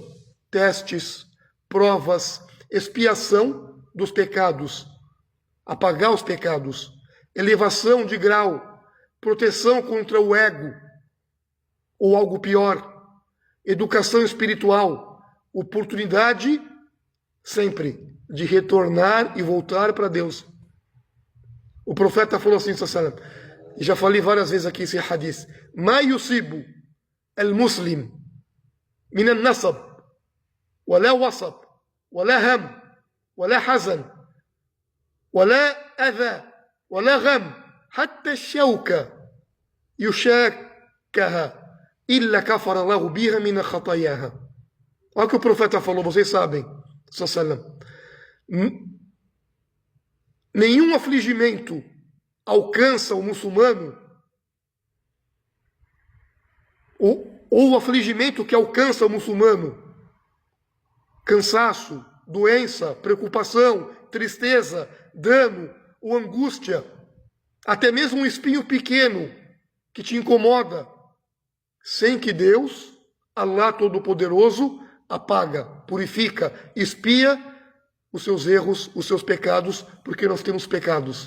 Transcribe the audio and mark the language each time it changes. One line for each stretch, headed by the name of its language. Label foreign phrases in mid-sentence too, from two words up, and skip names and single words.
Portuguese: Testes, provas, expiação dos pecados, apagar os pecados, elevação de grau, proteção contra o ego, ou algo pior, educação espiritual, oportunidade sempre de retornar e voltar para Deus. O profeta falou assim, já falei várias vezes aqui esse hadith:
Arabic: ما يصيب المسلم من النصب ولا وصب ولا هم ولا حزن ولا أذى ولا غم حتى الشوكة يشاكها إلا كفر له بها من خطاياها.
Portuguese: Olha o que o profeta falou, vocês sabem. Nenhum afligimento alcança o muçulmano, ou o afligimento que alcança o muçulmano, cansaço, doença, preocupação, tristeza, dano ou angústia, até mesmo um espinho pequeno que te incomoda, sem que Deus, Allah Todo-Poderoso, apaga, purifica, expia os seus erros, os seus pecados, porque nós temos pecados.